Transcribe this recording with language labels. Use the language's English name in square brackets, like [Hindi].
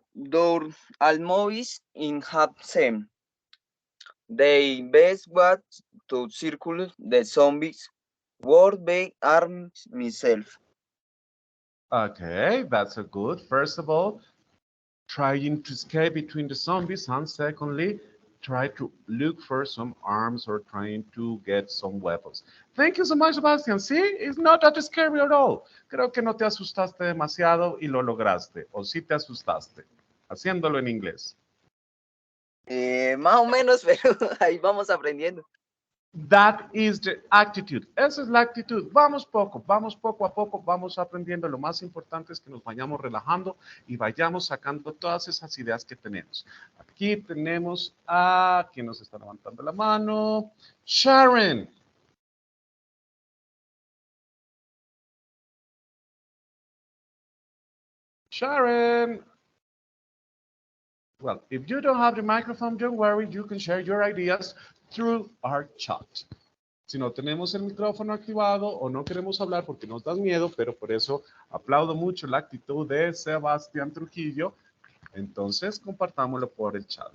[English] Door almost in have them. They best what to circle the zombies. Word be arm myself. Okay, that's a good. First of all, trying to escape between the zombies, and secondly, try to look for some arms or trying to get some weapons. Thank you so much, Sebastian. See, it's not that scary at all. [Spanish] Creo que no te asustaste demasiado y lo lograste. O sí te asustaste, haciéndolo en inglés. Más o menos, pero ahí vamos aprendiendo. [English] That is the attitude. [Spanish] Esa es la actitud. Vamos poco a poco, vamos aprendiendo. Lo más importante es que nos vayamos relajando y vayamos sacando todas esas ideas que tenemos. Aquí tenemos a quien nos está levantando la mano. Sharon. Sharon. [English] Well, if you don't have the microphone, don't worry. You can share your ideas through our chat. [Spanish] Si no tenemos el micrófono activado o no queremos hablar porque nos da miedo, pero por eso aplaudo mucho la actitud de Sebastián Trujillo. Entonces, compartámoslo por el chat.